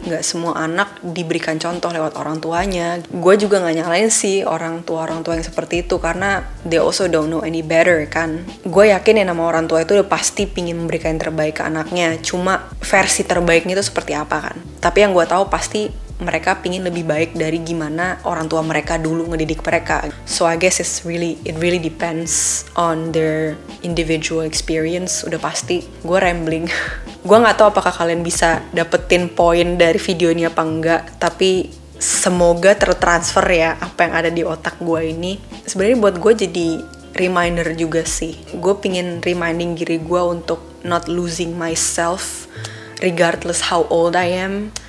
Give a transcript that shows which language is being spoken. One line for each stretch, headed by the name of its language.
Indonesian: Nggak semua anak diberikan contoh lewat orang tuanya. Gue juga nggak nyalain sih orang tua yang seperti itu, karena
English: they also don't know any better
Indonesian: kan. Gue yakin ya nama orang tua itu udah pasti pingin memberikan yang terbaik ke anaknya, cuma versi terbaiknya itu seperti apa kan. Tapi yang gue tahu pasti mereka pingin lebih baik dari gimana orang tua mereka dulu ngedidik mereka.
English: So I guess it really depends on their individual experience.
Indonesian: Udah pasti gue rambling. Gue nggak tahu apakah kalian bisa dapetin poin dari video ini apa enggak, tapi semoga tertransfer ya apa yang ada di otak gue ini. Sebenarnya buat gue jadi reminder juga sih. Gue pingin reminding diri gue untuk
English: not losing myself regardless how old I am.